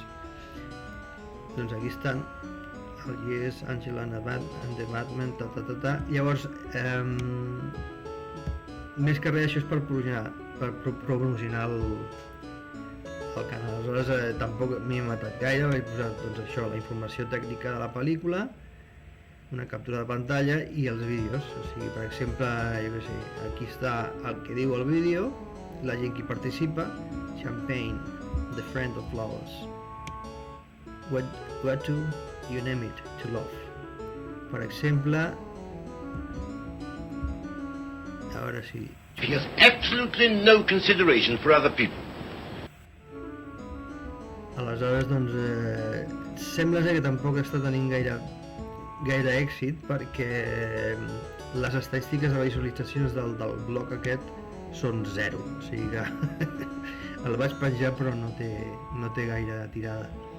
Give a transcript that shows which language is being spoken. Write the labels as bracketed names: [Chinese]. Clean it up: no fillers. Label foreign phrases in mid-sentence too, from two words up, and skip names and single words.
[Catalan] Doncs aquí estan, el Yes, Angela and the Batman, Llavors, més que res, això és per promocionar el canal. Aleshores, tampoc m'he matat gaire, vaig posar doncs això, la informació tècnica de la pel·lícula, una captura de pantalla i els vídeos. O sigui, per exemple, jo què sé, aquí està el que diu el vídeo, la gent que hi participa, [English] Champagne, the friend of flowers. What do you name it to love? [Catalan] Per exemple, a veure si... [English] He has absolutely no consideration for other people. [Catalan] Aleshores, doncs, sembla ser que tampoc està tenint gaire èxit, perquè les estadístiques de visualitzacions del blog aquest són 0, o sigui que el vaig penjar però no té gaire tirada.